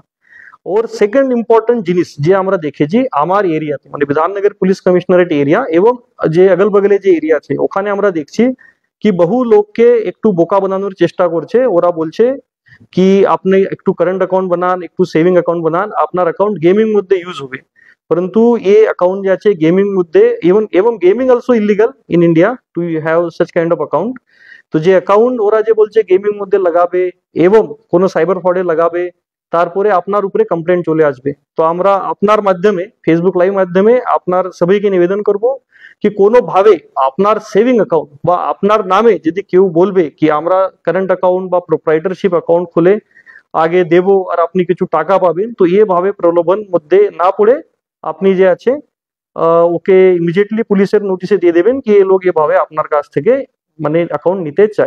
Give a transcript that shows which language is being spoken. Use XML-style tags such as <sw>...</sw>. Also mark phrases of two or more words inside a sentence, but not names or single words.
<bn>और</bn> <en>second important</en> <bn>जिनिस যে আমরা দেখেছি আমার এরিয়াতে মানে বিধাননগর পুলিশ কমিশনারেট এরিয়া এবং যে আগল বগলে যে এরিয়া আছে ওখানে আমরা দেখছি কি বহু লোককে একটু বোকা বানানোর চেষ্টা করছে। ওরা বলছে কি আপনি একটু</bn> <en>current account</en> <bn>বানান, একটু</bn> <en>saving account</en> <bn>বানান, আপনার অ্যাকাউন্ট গেমিং মধ্যে ইউজ হবে।</bn> <hi>परंतु ये अकाउंट जे আছে गेमिंग मध्ये</hi> <en>even गेमिंग also illegal in India to have such kind of account।</en> <bn>তো যে অ্যাকাউন্ট ওরা যে বলছে গেমিং মধ্যে লাগাবে এবং কোনো সাইবার ফ্রডে লাগাবে, তারপরে আপনার উপরে কমপ্লেন চলে আসবে। তো আমরা আপনার মাধ্যমে, ফেসবুক লাইভ মাধ্যমে আপনার সবাইকে নিবেদন করব কি কোনোভাবে আপনার সেভিং অ্যাকাউন্ট বা আপনার নামে যদি কেউ বলবে কি আমরা</bn> <en>current account</en> <bn>বা</bn> <en>proprietorship account</en> <bn>খুলে আগে দেব আর আপনি কিছু টাকা পাবেন, তো এভাবে প্রলোভন মধ্যে না পড়ে আপনি যে আছে ওকে ইমিডিয়েটলি পুলিশের নোটিশে দিয়ে দেবেন কি এই লোক এভাবে আপনার কাছ থেকে মানে অ্যাকাউন্ট নিতে চায়।</bn>